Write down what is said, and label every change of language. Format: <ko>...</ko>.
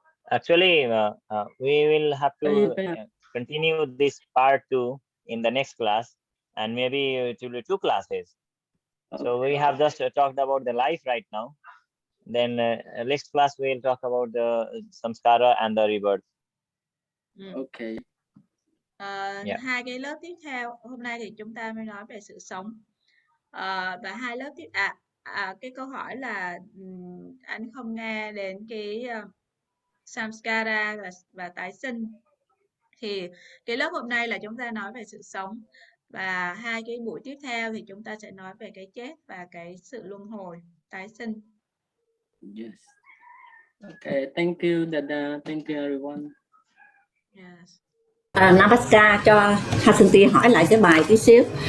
<en>Actually, we will have to continue this part 2 in the next class, and maybe it will be 2 classes. Okay. So we have just talked about the life right now. Then next class we'll talk about the samskara and the rebirth. Okay.</en> <vi>Hai cái lớp tiếp theo hôm nay thì chúng ta mới nói về sự sống. Và hai lớp tiếp cái câu hỏi là anh không nghe đến cái samskara và tái sinh, thì cái lớp hôm nay là chúng ta nói về sự sống, và hai cái buổi tiếp theo thì chúng ta sẽ nói về cái chết và cái sự luân hồi tái sinh.</vi> <en>Yes. Okay, thank you Dada, thank you everyone. Yes.</en> <vi>Namaskar cho Hasanti hỏi lại cái bài tí xíu.</vi>